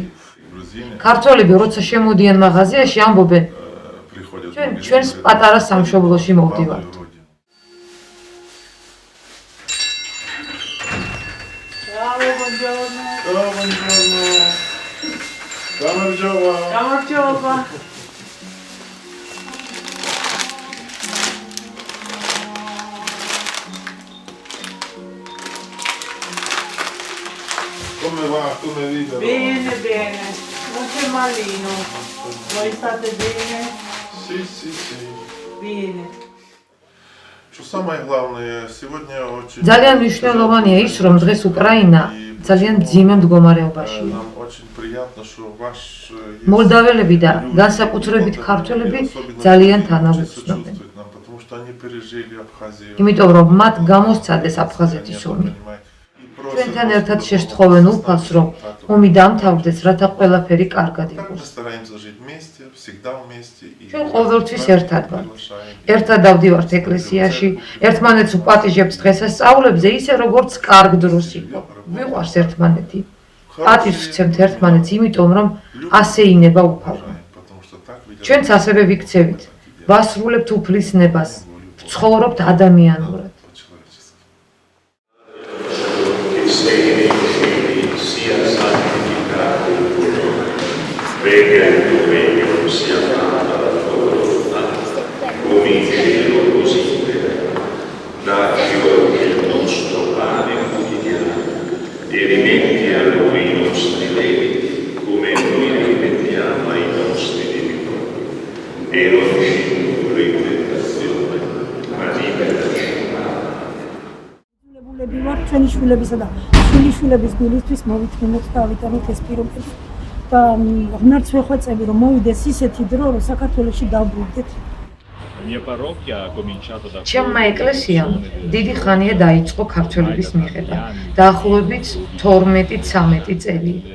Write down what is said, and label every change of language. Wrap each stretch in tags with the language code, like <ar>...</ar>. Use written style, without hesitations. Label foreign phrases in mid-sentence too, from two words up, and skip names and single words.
<ka>ქართველები როცა შემოდიან მაღაზიაში ამბობენ, ჩვენს პატარა სამშობლოში მოვდივართ. გამარჯობა.</ka> <it>Come va? Come vive? Bene, bene. Non c'è malino. Voi state bene? Sì, sì, sì. Bene.</it> <ru>Что самое главное, сегодня очень...</ru> <ka>ძალიან მნიშვნელოვანია ის, რომ დღეს უკრაინა ძალიან მძიმე მდგომარეობაშია.</ka> <ru>Нам очень приятно, что ваш...</ru> <ka>მოლდაველები და განსაკუთრებით ქართველები ძალიან თანაუგრძნობენ.</ka> <ru>Потому что они пережили Абхазию.</ru> <ka>იმიტომ რომ მათ გამოსცადეს აფხაზეთის ომი. ჩვენთან ერთად შეშთხოვენ უფალს, რომ ომი დამთავრდეს, რათა ყველაფერი კარგად იყოს. ჩვენ ყოველთვის ერთად ვართ. ერთად დავდივართ ეკლესიაში, ერთმანეთს ვპატიჟებთ დღესასწაულებზე, ისე როგორც კარგ დროს იყო. ვიყვარს ერთმანეთი. პატივს ვცემთ ერთმანეთს, იმიტომ რომ ასე ინება უფალმა. ჩვენც ასევე ვიქცევით. ვასრულებთ უფლისნებას, ვცხოვრობთ ადამიანურად.</ka> <it>Sia santificato il tuo nome, venga il tuo regno, sia fatta la tua volontà, come in cielo così in terra. Dacci oggi il nostro pane quotidiano e rimetti a noi i nostri debiti, come noi rimettiamo ai nostri debitori. E non ci indurre in tentazione, ma liberaci.</it> <ka>ვარ ჩვენი შვილებისა და შვილიშვილების გულისთვის მოვითმინოთ და ავიტანოთ ეს პირობები და ღმერთს ვეხვეწები რომ მოვიდეს ისეთი დრო რომ საქართველოში დავბრუნდეთ. ჩემმა ეკლესიამ დიდი ხანია დაიწყო ქართველების მიღება, დაახლოებით 12-13 წელი.</ka>